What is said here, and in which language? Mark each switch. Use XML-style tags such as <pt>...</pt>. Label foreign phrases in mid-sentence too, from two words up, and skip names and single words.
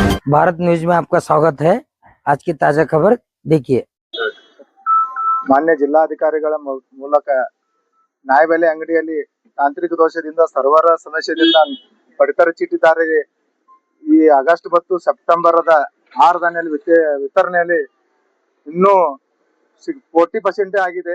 <hi>भारत न्यूज में आपका स्वागत है। आज की ताजा खबर देखिए।</hi> <kn>ಮಾನ್ಯ ಜಿಲ್ಲಾಧಿಕಾರಿಗಳ ಮೂಲಕ ನ್ಯಾಯಬೆಲೆ ಅಂಗಡಿಯಲ್ಲಿ ತಾಂತ್ರಿಕ ದೋಷದಿಂದ ಸರ್ವರ್ ಸಮಸ್ಯೆಯಿಂದ ಪಡಿತರ ಚೀಟಿದಾರರಿಗೆ ಈ ಆಗಸ್ಟ್ ಮತ್ತು ಸೆಪ್ಟೆಂಬರ್ 6 ವಿತರಣೆಯಲ್ಲಿ ಇನ್ನೂ 40% ಆಗಿದೆ.</kn>